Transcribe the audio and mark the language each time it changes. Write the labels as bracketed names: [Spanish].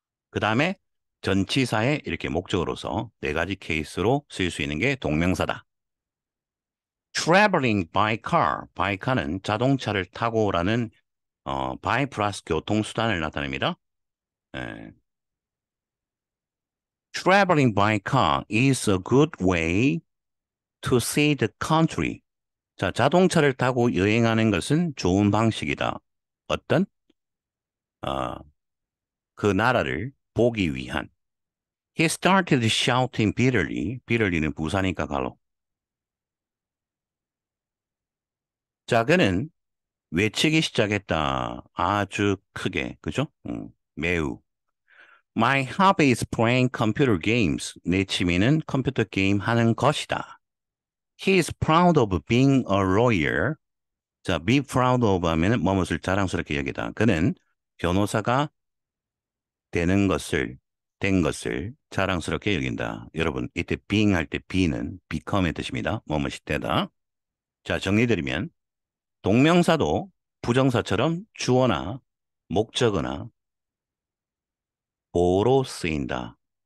[Korean] 그 다음에 전치사에 이렇게 목적어로서 네 가지 케이스로 쓸 수 있는 게 동명사다. [English] traveling by car, [Korean] by car는 자동차를 타고라는 by 플러스 교통수단을 나타냅니다. 예. [English] Traveling by car is a good way to see the country. [Korean] 자, 자동차를 타고 여행하는 것은 좋은 방식이다. 어떤? 어, 그 나라를 보기 위한. [English] He started shouting bitterly. [Korean] bitterly는 부사니까 갈로. 자, 그는 외치기 시작했다. 아주 크게. 그죠? 매우. [English] My hobby is playing computer games. [Korean] 내 취미는 컴퓨터 게임 하는 것이다. [English] He is proud of being a lawyer. [Korean] 자, be proud of 하면은 뭐뭇을 자랑스럽게 여기다. 그는 변호사가 된 것을 자랑스럽게 여긴다. 여러분, 이때 being 할 때 be는 become의 뜻입니다. 뭐뭇이 되다. 자, 정리드리면 동명사도 부정사처럼 주어나 목적어나 보로 쓰인다.